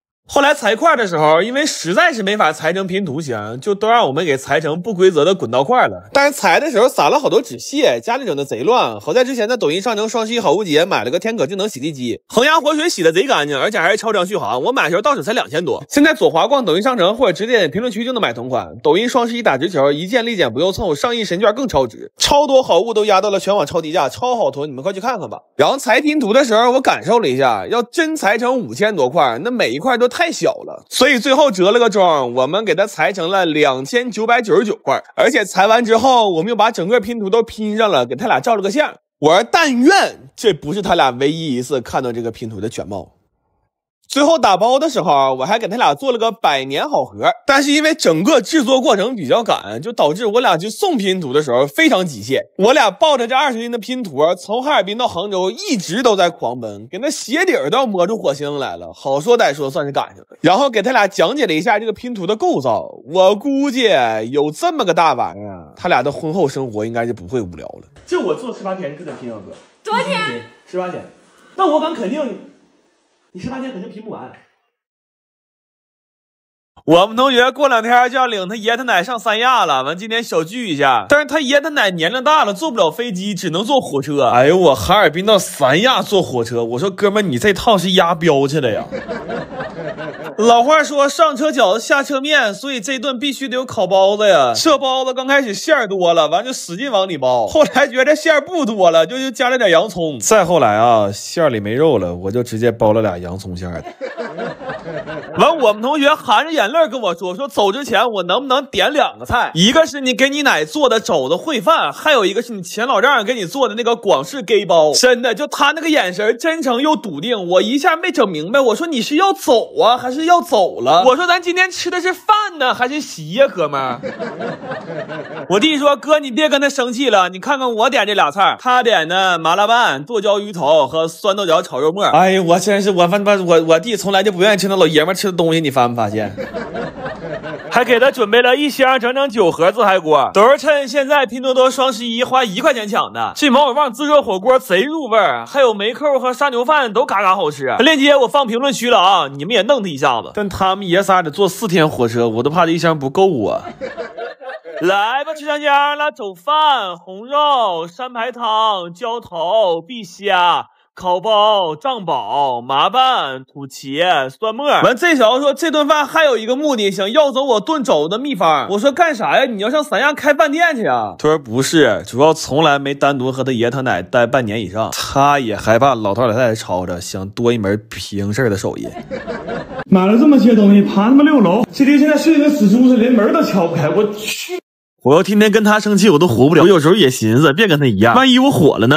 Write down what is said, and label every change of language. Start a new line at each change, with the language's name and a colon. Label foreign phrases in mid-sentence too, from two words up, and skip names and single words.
Chinese: 後來裁塊的時候，因為實在是沒法裁成拼圖形，就都讓我們給裁成不規則的滾道塊了。但是裁的時候撒了好多紙屑，家裡整的賊亂。好在之前在抖音上城双十一好物节買了個天可智能洗地機，恒压活水洗的賊乾淨，而且還是超长續航。我買的時候到手才2000多。現在左滑逛抖音商城或者直接點評論區就能買同款。抖音雙十一打直球，一件立减不用湊，上亿神券更超值，超多好物都压到了全网超低價，超好囤，你们快去看看吧。然後裁拼图的时候，我感受了一下，要真裁成5000多塊，那每一塊都太小了。所以最後折了個中，我們給它裁成了2999塊，而且裁完之後，我們又把整個拼圖都拼上了，給他倆照了個相。我說但願這不是他倆唯一一次看到這個拼圖的全貌。最後打包的時候，我還給他倆做了個100年好合，但是因為整個制作過程比較趕，就導致我倆去送拼圖的時候非常極限。我倆抱着這20斤的拼圖，從哈爾濱到杭州一直都在狂奔，給那鞋底都要磨出火星來了。好說歹說算是趕上了。然後給他倆講解了一下这個拼圖的構造，我估計有這麼個大玩意兒，他倆的婚後生活應該是不會無聊了。就我做18天，可得拼啊哥？多少天？18天。那我敢肯定。你18天肯定拼不完。我们同學過2天就要領他爺他奶上三亞了，完今天小聚一下。但是他爺他奶年齡大了，坐不了飛機，只能坐火車。哎呦，我哈爾濱到三亞坐火車，我說哥們，你這套是押標去了呀？老話說上車餃子下車麵，所以這頓必須得有烤包子呀。這包子剛開始餡兒多了，完就使勁往裡包，後來覺得餡兒不多了，就加了點洋蔥。再後來啊，餡兒裡沒肉了，我就直接包了倆洋蔥餡的。完，我們同學含着眼淚跟我說走之前我能不能點2個菜，一個是你給你奶做的肘子烩飯，還有一個是你前老丈人給你做的那個廣式給包。真的，就他那個眼神真誠又篤定，我一下沒整明白，我說你是要走啊還是要走了？我說咱今天吃的是飯呢還是席呀哥們兒？我弟說哥你別跟他生氣了，你看看我點這倆菜，他點的麻辣拌、剁椒魚頭和酸豆角炒肉末。哎呀，我真是我弟從來就不願意吃那老爺們吃的東西，你發沒發現？還給他準備了1箱整整9盒自嗨鍋，都是趁現在拼多多雙11花1塊錢搶的。這毛血旺自熱火鍋賊入味兒，還有梅扣和沙牛飯都嘎嘎好吃。鏈接我放評論區了啊，你們也弄他一下子。但他們爺仨得坐4天火車，我都怕這1箱不夠啊。來吧，吃上家了，走飯、紅肉、山排湯、澆頭、碧蝦。烤包、醬寶、麻拌、土茄、蒜末。完，這小子說這頓飯還有一個目的，想要走我燉肘子的秘方。我說幹啥呀？你要上三亞開飯店去啊？他說不是，主要從來沒單獨和他爺他奶待半年以上，他也害怕老頭老太太吵着，想多一門平事的手藝。買了這麼些東西，爬他媽6樓，這爹現在睡得跟死豬似的，連門都敲不開，我去。我要天天跟他生氣，我都活不了。我有時候也尋思，別跟他一樣，萬一我火了呢？